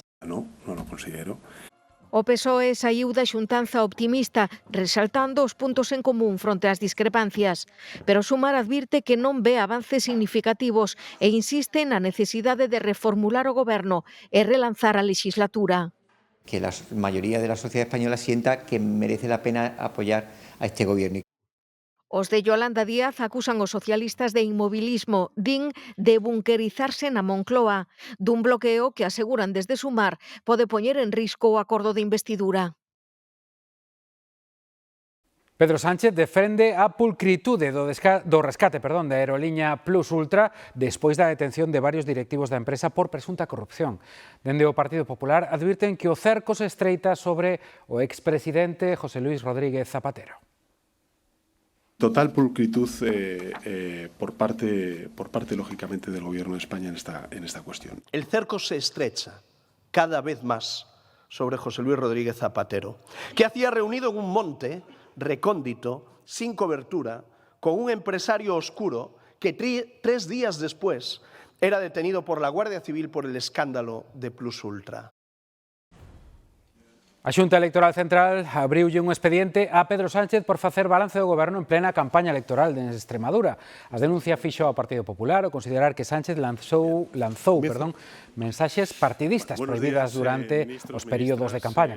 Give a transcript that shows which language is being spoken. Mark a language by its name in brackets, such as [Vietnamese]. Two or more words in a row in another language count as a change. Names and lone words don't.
[Spanish] No, no lo considero. [Galician] O PSOE saiu da xuntanza optimista, resaltando os puntos en común fronte ás discrepancias. Pero Sumar advirte que non ve avances significativos e insiste na necesidade de reformular o goberno e relanzar a legislatura. [Spanish] Que la mayoría de la sociedad española sienta que merece la pena apoyar a este gobierno. [Galician] Os de Yolanda Díaz acusan os socialistas de inmobilismo, din de bunkerizarse na Moncloa, dun bloqueo que aseguran desde Sumar pode poñer en risco o acordo de investidura. Pedro Sánchez defende a pulcritude do rescate da aeroliña Plus Ultra despois da detención de varios directivos da empresa por presunta corrupción. Dende o Partido Popular advirten que o cerco se estreita sobre o expresidente José Luis Rodríguez Zapatero. [Spanish] Total pulcritud por parte lógicamente del Gobierno de España en esta cuestión. El cerco se estrecha cada vez más sobre José Luis Rodríguez Zapatero, que hacía reunido en un monte recóndito, sin cobertura, con un empresario oscuro que 3 días después era detenido por la Guardia Civil por el escándalo de Plus Ultra. [Galician] A Xunta Electoral Central abriulle un expediente a Pedro Sánchez por facer balance do goberno en plena campaña electoral de Extremadura. A denuncia fixo ao Partido Popular ao considerar que Sánchez lanzou mensaxes partidistas prohibidas durante os períodos de campaña.